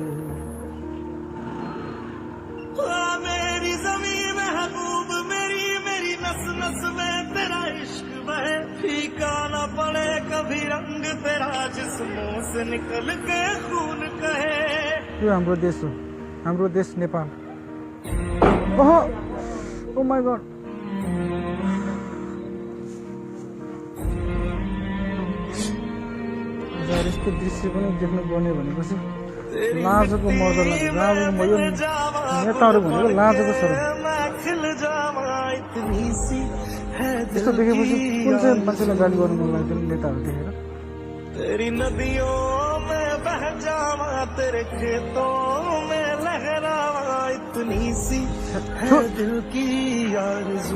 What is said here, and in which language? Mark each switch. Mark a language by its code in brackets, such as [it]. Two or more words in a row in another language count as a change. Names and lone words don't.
[hi] मेरी ज़मीं महबूब मेरी नस नस में तेरा इश्क बहे, फीका न पड़े कभी रंग तेरा जिस्मों से निकल के खून कहे। [ne] यो हाम्रो देश नेपाल। [en] Oh my God. [ne] यसको दृश्य पनि देख्नु पर्ने भनेपछि लाजको मर्दो लाग्छ। लाजको नेताहरू भनेको लाजको स्वरूप। यस्तो देखेपछि कुन चाहिँ मान्छेलाई गाली गर्नु मन लाग्दैन नेताहरू देखेर? [hi] तेरी नदियों में बह जावा, तेरे खेतों में लहरावा, इतनी सी है दिल की आरज़ू।